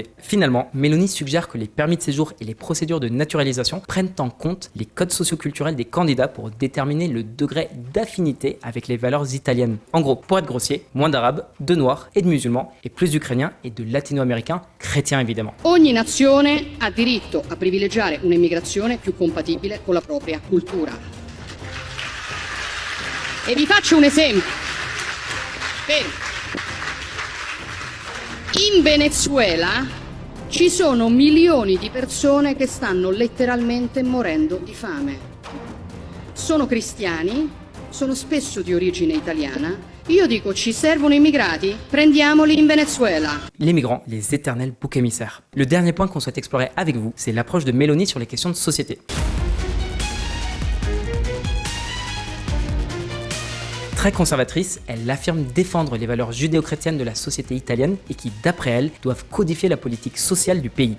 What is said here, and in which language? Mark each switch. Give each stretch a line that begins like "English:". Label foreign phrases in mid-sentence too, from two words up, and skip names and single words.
French: Finalement, Meloni suggère que les permis de séjour et les procédures de naturalisation prennent en compte les codes socioculturels des candidats pour déterminer le degré d'affinité avec les valeurs italiennes. En gros, pour être grossier, moins d'arabes, de noirs et de musulmans, et plus d'ukrainiens et de latino-américains, chrétiens évidemment.
Italian: Ogni nazione ha diritto a privilegiare un'immigrazione più compatibile con la propria cultura. E vi faccio un esempio. In Venezuela ci sono milioni di persone che stanno letteralmente morendo di fame. Sono cristiani, sono spesso di origine italiana. Io dico, ci servono immigrati? Prendiamoli in Venezuela.
French: Les migrants, les éternels boucs émissaires. Le dernier point qu'on souhaite explorer avec vous, c'est l'approche de Meloni sur les questions de société. Très conservatrice, elle affirme défendre les valeurs judéo-chrétiennes de la société italienne et qui, d'après elle, doivent codifier la politique sociale du pays.